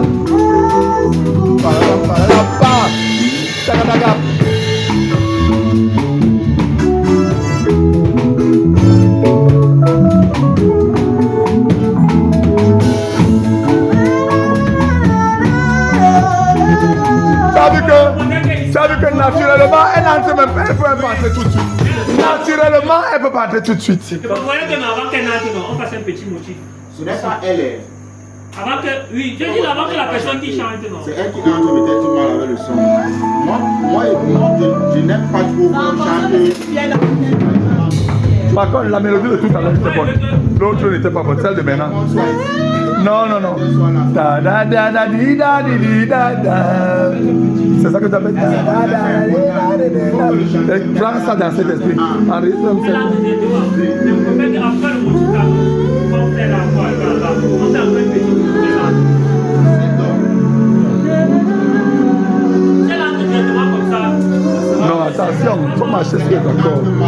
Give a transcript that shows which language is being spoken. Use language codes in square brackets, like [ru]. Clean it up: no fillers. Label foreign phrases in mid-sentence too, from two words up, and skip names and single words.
[fr] Parada parada pa. Tagadaga. Ça veut que naturellement, elle n'entre même pas, elle peut entrer tout de suite. Naturellement, elle peut pas entrer tout de suite. Vous voyez que avant qu'elle entre, on fasse un petit motif. Ce n'est pas elle. Avant que, oui, je dis avant que la personne qui chante, non. C'est elle qui entre peut-être mal avec le son. Moi, je n'aime pas trop qu'on chante. Par contre, la mélodie de tout à l'heure était bonne. L'autre n'était pas bonne, celle de maintenant. Non. Da da da da di da di di da da. C'est ça que tu appelles da da da di da da da. Prends ça dans cet esprit. En rythme. Après le motif, on fait la voix, on fait un peu de petit motif. C'est là directement comme ça. Non, attention, il faut marcher sur les accords.